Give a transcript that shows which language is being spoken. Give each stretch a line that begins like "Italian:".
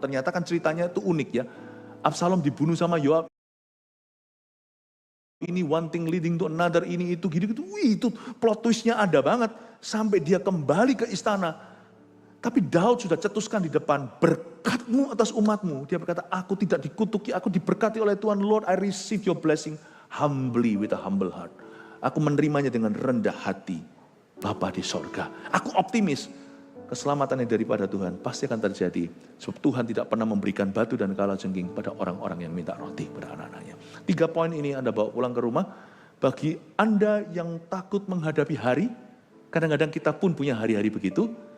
Indonesian: Ternyata kan ceritanya itu unik ya. Absalom dibunuh sama Yoab. Ini
English: one thing leading to another,
Indonesian: ini itu gitu-gitu. Wih, itu plot twistnya ada banget. Sampai dia kembali ke istana. Tapi Daud sudah cetuskan di depan, berkat-Mu atas umat-Mu. Dia berkata, aku tidak dikutuki, aku diberkati oleh Tuhan.
English: Lord, I receive your blessing humbly with a humble heart.
Indonesian: Aku menerimanya dengan rendah hati. Bapa di sorga. Aku optimis. Keselamatannya daripada Tuhan pasti akan terjadi. Sebab Tuhan tidak pernah memberikan batu dan kalajengking pada orang-orang yang minta roti pada anak-anaknya. 3 poin ini Anda bawa pulang ke rumah. Bagi Anda yang takut menghadapi hari, kadang-kadang kita pun punya hari-hari begitu.